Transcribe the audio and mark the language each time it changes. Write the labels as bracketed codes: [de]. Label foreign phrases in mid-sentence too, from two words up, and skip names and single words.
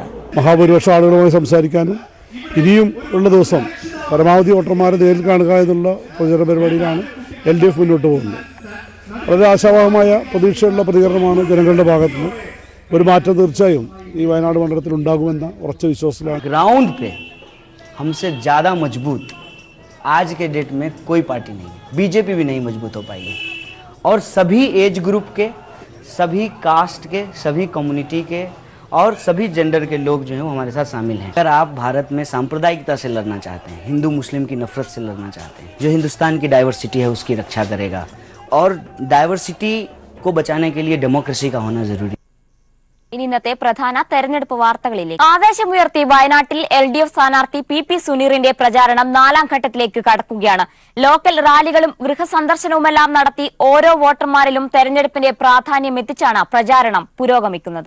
[ml] മഹാഭൂരിപക്ഷം ആളുകളുമായി സംസാരിക്കാനും ഇനിയും ഉള്ള ദിവസം പരമാവധി വോട്ടർമാരെ നേരിൽ കാണുക എന്നുള്ള പ്രചരണ പരിപാടിയിലാണ് LDF മുന്നോട്ട് പോകുന്നത്. വളരെ ആശാവഹമായ പ്രതീക്ഷയുള്ള പ്രതികരണമാണ് ജനങ്ങളുടെ ഭാഗത്തുനിന്ന്. ഒരു മാറ്റം തീർച്ചയായും ഈ വയനാട് മണ്ഡലത്തിൽ ഉണ്ടാകുമെന്ന ഉറച്ച വിശ്വാസത്തിലാണ്. [hi] ग्राउंड पे हमसे ज़्यादा मजबूत आज के डेट में कोई पार्टी नहीं है. BJP भी नहीं मजबूत हो पाएगी. और सभी [en] age group [hi] के, सभी कास्ट के, सभी कम्युनिटी के और सभी जेंडर के लोग जो हैं वो हमारे साथ शामिल हैं. अगर आप भारत में सांप्रदायिकता से लड़ना चाहते हैं, हिंदू मुस्लिम की नफरत से लड़ना चाहते हैं, जो हिंदुस्तान की डाइवर्सिटी है उसकी रक्षा करेगा, और डाइवर्सिटी को बचाने के लिए डेमोक्रेसी का होना ज़रूरी. [ml] ഇനി ഇന്നത്തെ പ്രധാന തെരഞ്ഞെടുപ്പ് വാർത്തകളിലേക്ക്. ആവേശമുയർത്തി വയനാട്ടിൽ LDF സ്ഥാനാർത്ഥി PP സുനീറിന്റെ പ്രചാരണം 4ാം ഘട്ടത്തിലേക്ക് കടക്കുകയാണ്. [en] local rallies [ml] ഗൃഹസന്ദർശനവുമെല്ലാം നടത്തി ഓരോ വോട്ടർമാരിലും തെരഞ്ഞെടുപ്പിന്റെ പ്രാധാന്യം എത്തിച്ചാണ് പ്രചാരണം പുരോഗമിക്കുന്നത്.